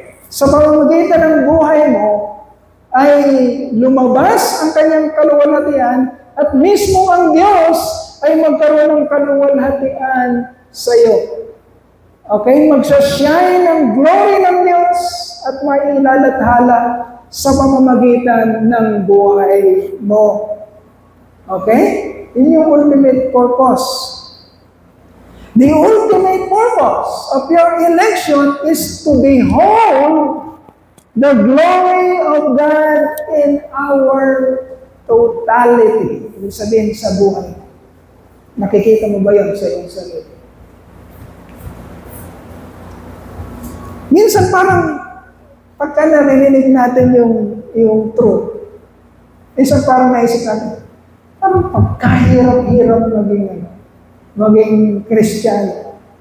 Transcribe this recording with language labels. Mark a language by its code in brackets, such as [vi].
[tl] Sa pamamagitan ng buhay mo, ay lumabas ang kanyang kaluwalhatian at mismo ang Diyos ay magkaroon ng kaluwalhatian sa iyo. Okay? Magsashine ang glory ng Diyos at mailalathala sa pamamagitan ng buhay mo. Okay? Yun yung [en] ultimate purpose. The ultimate purpose of your election is to behold the glory of God in our totality. [tl] Ibig sabihin sa buhay. Nakikita mo ba yun sa iyong sarili? Minsan parang pagka narinig natin yung truth, minsan parang naisip natin, parang pagkahirap-hirap maging Kristiyano.